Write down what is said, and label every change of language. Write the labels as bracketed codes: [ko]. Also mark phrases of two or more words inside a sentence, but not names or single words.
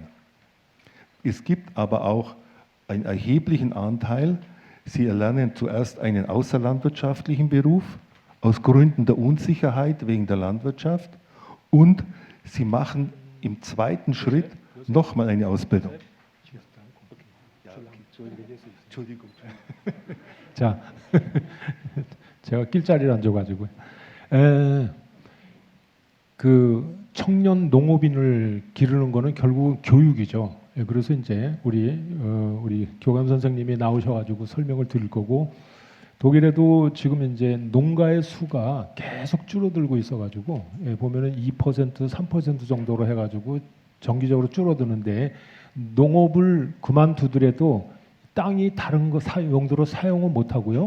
[de] Es gibt aber auch einen erheblichen Anteil, sie erlernen zuerst einen außerlandwirtschaftlichen Beruf, aus Gründen der Unsicherheit wegen der Landwirtschaft, und sie machen im zweiten Schritt nochmal eine Ausbildung. [ko] 자, 제가 낄 자리를 안 줘가지고요. 그 청년 농업인을 기르는 거는 결국은 교육이죠. 그래서 이제 우리 교감 선생님이 나오셔가지고 설명을 드릴 거고, 독일에도 지금 이제 농가의 수가 계속 줄어들고 있어가지고 보면은 2%, 3% 정도로 해가지고 정기적으로 줄어드는데, 농업을 그만두더라도 땅이 다른 거 용도로 사용을 못 하고요.